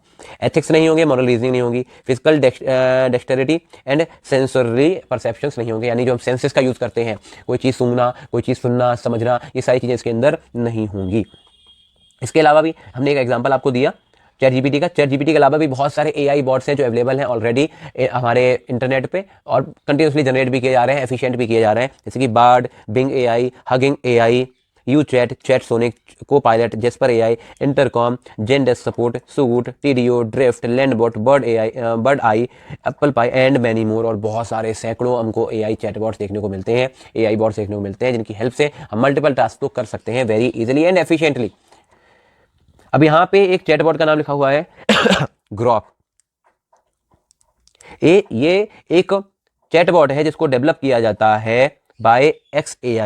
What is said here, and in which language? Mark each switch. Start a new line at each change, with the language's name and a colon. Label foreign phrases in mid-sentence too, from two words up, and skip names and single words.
Hindi: एथिक्स नहीं होंगे,
English: moral reasoning
Hindi: नहीं होगी,
English: physical dexterity and sensory perceptions
Hindi: नहीं होंगे, यानी जो हम सेंसेस का यूज़ करते हैं, कोई चीज़ सूंघना, कोई चीज़ सुनना, समझना, ये सारी चीज़ें इसके अंदर नहीं होंगी. इसके अलावा भी हमने एक एग्जांपल आपको दिया ChatGPT का. ChatGPT के अलावा भी बहुत सारे
English: AI bots
Hindi: हैं जो अवेलेबल हैं ऑलरेडी हमारे इंटरनेट पे और कंटिन्यूसली जनरेट भी किए जा रहे हैं, एफिशिएंट भी किए जा रहे हैं, जैसे कि Bard, Bing AI, Hugging AI, UChat, ChatSonic, Copilot, Jasper AI, Intercom, Zendesk Support, Suit, TDO, Drift, Landbot,
English: Bird Eye, Apple Pie and many more.
Hindi: और बहुत सारे सैकड़ों हमको
English: AI chatbots
Hindi: देखने को मिलते हैं,
English: AI bots
Hindi: देखने को मिलते हैं, जिनकी हेल्प से हम
English: multiple task
Hindi: तो कर सकते हैं
English: very easily and efficiently.
Hindi: अब यहाँ पे एक चैटबॉट का नाम लिखा हुआ है ग्रॉक. ये एक चैटबॉट है जिसको डेवलप किया जाता है बाय XAI.